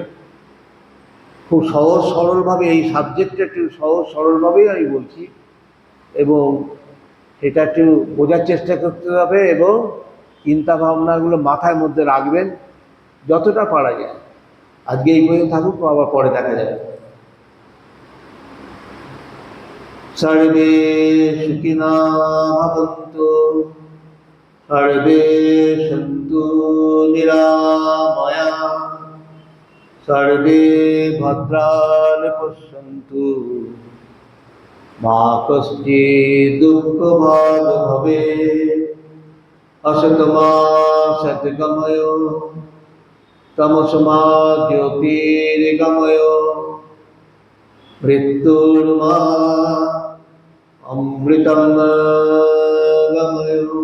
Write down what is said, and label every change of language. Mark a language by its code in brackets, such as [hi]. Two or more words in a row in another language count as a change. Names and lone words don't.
[bn] খুব সহজ সরলভাবে এই সাবজেক্টটা একটু সহজ সরলভাবেই আমি বলছি, এবং সেটা একটু বোঝার চেষ্টা করতে হবে, এবং চিন্তা ভাবনাগুলো মাথার মধ্যে রাখবেন যতটা পারা যায়। আজকে এই পর্যন্ত থাকুক, আবার পরে দেখা যাবে। [sa] সর্বে সুখিনা ভবন্তু, সর্বে সন্তু নিরাময়া, সর্বে ভদ্রাণি পশ্যন্তু, মা কশ্চিৎ দুঃখভাগ্ ভবেৎ। অসতমা সদ্গময়, তমসমা জ্যোতির্গময়, মৃত্যুর্মা অমৃতম গময়।